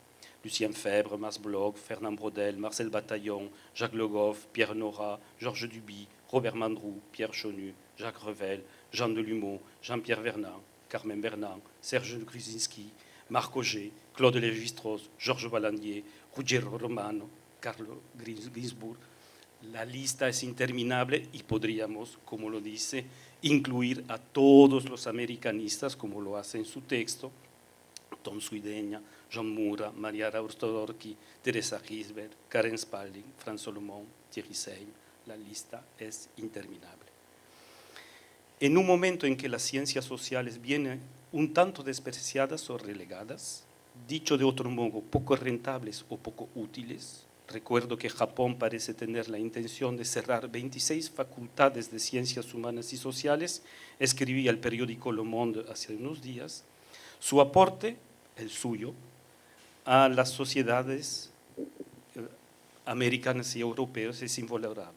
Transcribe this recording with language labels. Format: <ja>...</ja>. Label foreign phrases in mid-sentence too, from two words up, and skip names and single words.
<es>Lucien Febvre, Max Bloch, Fernand Braudel, Marcel Bataillon, Jacques Le Goff, Pierre Nora, Georges Duby, Robert Mandrou, Pierre Chonu, Jacques Revel, Jean Delumeau, Jean-Pierre Vernant, Carmen Bernard, Serge Gruzinski, Marc Auger, Claude Lévi-Strauss, Georges Valandier, Ruggiero Romano, Carlo Ginzburg. La lista es interminable y podríamos, como lo dice, incluir a todos los americanistas, como lo hace en su texto, Tom Suideña, Jean Moura, Maria Raustodorki, Teresa Gisbert, Karen Spalding, Franz Solomon, Thierry Seym. La lista es interminable. En un momento en que las ciencias sociales vienen un tanto despreciadas o relegadas, dicho de otro modo, poco rentables o poco útiles, recuerdo que Japón parece tener la intención de cerrar 26 facultades de ciencias humanas y sociales, escribía el periódico Le Monde hace unos días, su aporte, el suyo, a las sociedades americanas y europeas es invalorable.</es>